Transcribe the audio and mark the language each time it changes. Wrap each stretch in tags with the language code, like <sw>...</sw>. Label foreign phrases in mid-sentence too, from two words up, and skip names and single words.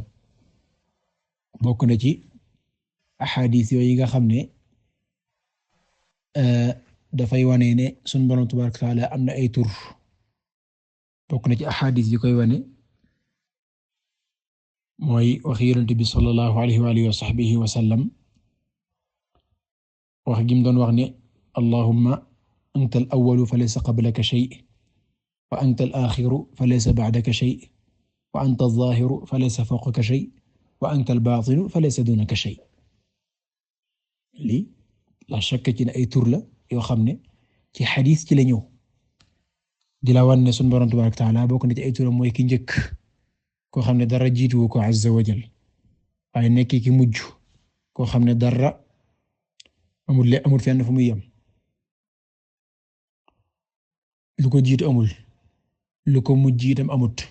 <wo>bokk na ci ahadith yooyu nga xam ne dafay wane ne sunu Boroom</wo> <ar>تبارك وتعالى</ar> <wo>am na ay tur. bokk na ci ahadith yi koy wane mooy wax Yonent bi</wo> <ar>صلى الله عليه وعلى آله وصحبه وسلم</ar> <wo>wax gi mu doon wax ne</wo> <ar>اللهم أنت الأول فليس قبلك شيء وأنت الآخر فليس بعدك شيء وأنت الظاهر فليس فوقك شيء وأنت الباطن فليس دونك شيء.</ar> <wo>lii</wo> <ar>لا شك</ar> <wo>ci ne ay tur la yoo xam ne ci xadiis ci la ñëw di la wan ne sunu Boroom</wo> <ar>تبارك وتعالى</ar> <wo>bokk na ci ay turam mooy ki njëkk koo xam ne dara jiituwu ko</wo> <ar>عز وجل</ar> <wo>waaye nekk ki mujj koo xam ne dara amul fenn fu muy yem lu ko jiitu amul lu ko mujj itam amut.</wo>